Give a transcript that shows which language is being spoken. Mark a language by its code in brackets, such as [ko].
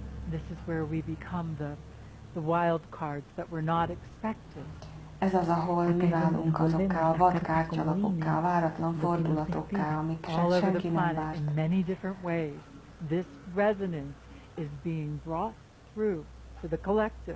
[en] This is where we become the wild cards that were not expected. [hu] Ez az, ahol mi válunk azokká a vadkártyalapokká, a váratlan fordulatokká, amiket senki nem várt. [en] In many different ways, this resonance is being brought through to the collective.